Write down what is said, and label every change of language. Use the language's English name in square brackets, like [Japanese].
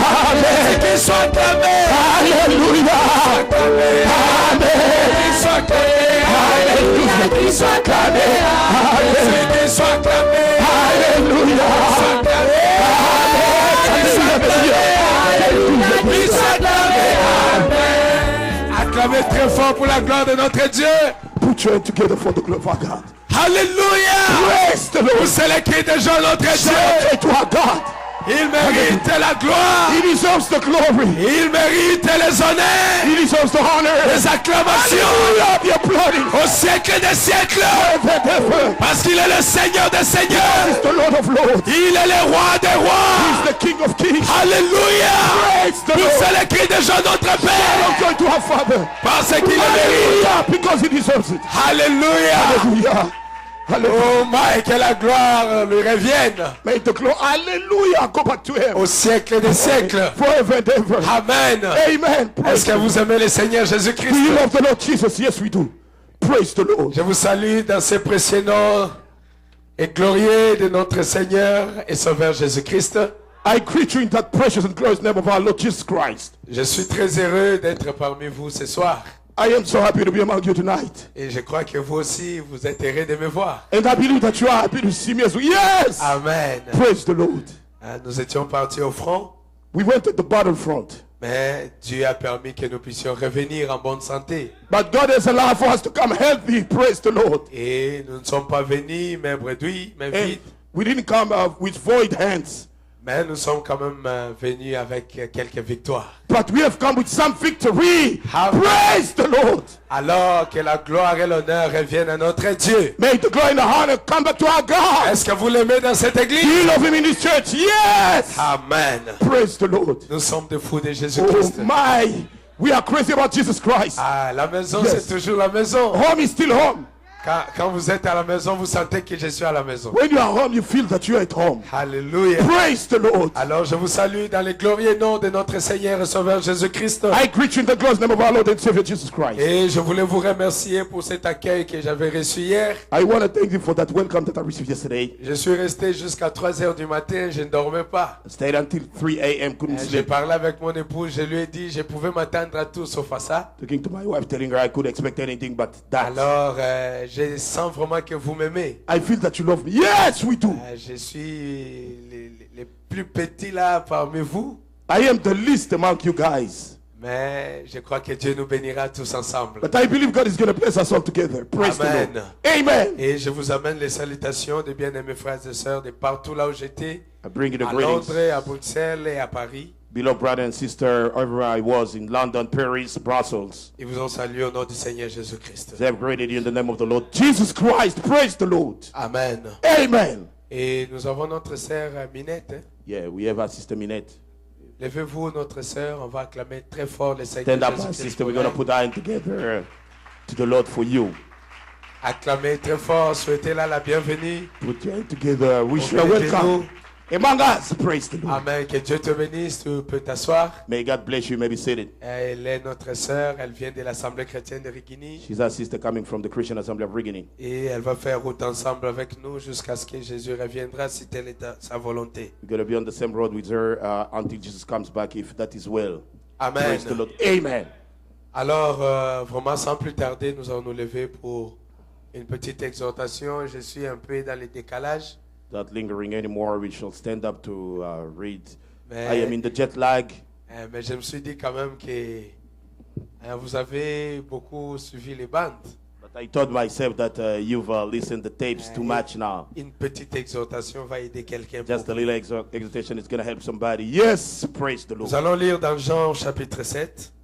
[French] Amen. Qu'il soit acclamé. Alléluia. Amen. Qu'il soit acclamé. Alléluia, qu'il soit acclamé. Amen. Qu'il soit acclamé. Alléluia. Alléluia, qu'il soit acclamé. Acclamez très fort pour la gloire de notre Dieu. [English] Put your hand together for the glory of our God. Hallelujah. Praise the Lord. [French] C'est le cri de Jean notre Dieu. [English] To our God. [French] Il mérite la gloire. [English] He deserves the glory. [French] Il mérite les honneurs. [English] He deserves the honor. [French] Les acclamations. Au siècle des siècles. Parce qu'il est le Seigneur des seigneurs. [English] He is the Lord of lords. [French] Il est le roi des rois. [English] He is the King of kings. Alléluia. [French] C'est le cri de Jean notre Père. [English] To our Father. [French] Parce qu'il le mérite. [English] Because he deserves it. Alléluia. Alléluia. [French] Oh my, que la gloire lui revienne. [English] May the glory, hallelujah, go back to him. [French] Au siècle des siècles. [English] Forever and ever. [French] Amen. Amen. Est-ce que vous aimez le Seigneur Jésus-Christ? [English] Do you love the Lord Jesus? Yes, we do. Praise the Lord. [French] Je vous salue dans ce précieux nom et glorieux de notre Seigneur et Sauveur Jésus-Christ. [English] I greet you in that precious and glorious name of our Lord Jesus Christ. [French] Je suis très heureux d'être parmi vous ce soir. [English] I am so happy to be among you tonight. [French] Et je crois que vous aussi, vous êtes heureux de me voir. [English] And I believe that you are happy to see me as well. Yes! Amen. Praise the Lord. [French] Nous étions partis au front. [English] We went at the battlefront. [French] Mais Dieu a permis que nous puissions revenir en bonne santé. [English] But God has allowed for us to come healthy. Praise the Lord. [French] Et nous ne sommes pas venus mains bredouilles, mains vides. [English] We didn't come with void hands. [French] Mais nous sommes quand même venus avec quelques victoires. [English] But we have come with some victory. Praise the Lord. [French] Alors que la gloire et l'honneur reviennent à notre Dieu. [English] May the glory and the honor come back to our God. [French] Est-ce que vous l'aimez dans cette église? [English] You love him in this church? Yes. Amen. Praise the Lord. [French] Nous sommes des fous de Jésus-Christ. Oh my. [English] We are crazy about Jesus Christ. [French] Ah, la maison, yes. C'est toujours la maison. [English] Home is still home. [French] Quand vous êtes à la maison, vous sentez que je suis à la maison. [English] When you are home, you feel that you are at home. Hallelujah. Praise the Lord. [French] Alors je vous salue dans le glorieux nom de notre Seigneur et Sauveur Jésus-Christ. [English] I greet you in the glorious name of our Lord and Savior Jesus Christ. [French] Et je voulais vous remercier pour cet accueil que j'avais reçu hier. [English] I want to thank you for that welcome that I received yesterday. [French] Je suis resté jusqu'à 3 heures du matin, je ne dormais pas. [English] I stayed until 3 a.m. couldn't sleep. [French] J'ai parlé avec mon épouse, je lui ai dit, je pouvais m'attendre à tout sauf à ça. [English] Talking to my wife, telling her I could expect anything but that. [French] Alors je sens vraiment que vous m'aimez. [English] I feel that you love me. Yes, we do. [French] Je suis le plus petit là parmi vous. [English] I am the least among you guys. [French] Mais je crois que Dieu nous bénira tous ensemble. [English] But I believe God is going to bless us all together. Praise Amen. The Lord. Amen. [French] Et je vous amène les salutations de bien-aimés frères et sœurs de partout là où j'étais. À Londres, à Bruxelles et à Paris. [English] Beloved brother and sister, everywhere I was in London, Paris, Brussels. [French] Ils vous ont salué au nom du Seigneur Jésus-Christ. [English] They have greeted you in the name of the Lord Jesus Christ. Praise the Lord. Amen. Amen. [French] Et nous avons notre sœur Minette. [English] Yeah, we have our sister Minette. [French] Levez-vous, notre sœur, on va acclamer très fort le Seigneur Jésus-Christ. [English] Stand up, my sister. We're going to put our hand together to the Lord for you. [French] Acclamez très fort, souhaitez-la la bienvenue. [English] Put your hand together. Wish you welcome. Among us, praise the Lord. Amen. [French] Que Dieu te bénisse. Tu peux t'asseoir. [English] May God bless you. May be seated. [French] Elle est notre sœur. Elle vient de l'Assemblée chrétienne de Rigini. [English] She's our sister coming from the Christian Assembly of Rigini. [French] Et elle va faire route ensemble avec nous jusqu'à ce que Jésus reviendra, si telle est sa volonté. [English] We're going to be on the same road with her until Jesus comes back, if that is well. Amen. Praise the Lord. Amen. [French] Alors, vraiment, sans plus tarder, nous allons nous lever pour une petite exhortation. Je suis un peu dans le décalage. [English] Not lingering anymore, we shall stand up to read. I am in the jet lag. [French] Mais je me suis dit quand même que vous avez beaucoup suivi les bandes. [English] But I told myself that you've listened to the tapes too much now. [French] Une petite exhortation va aider quelqu'un. [English] Just a little exhortation is going to help somebody. Yes, praise the Lord. [French] Nous allons lire dans Jean chapitre 7.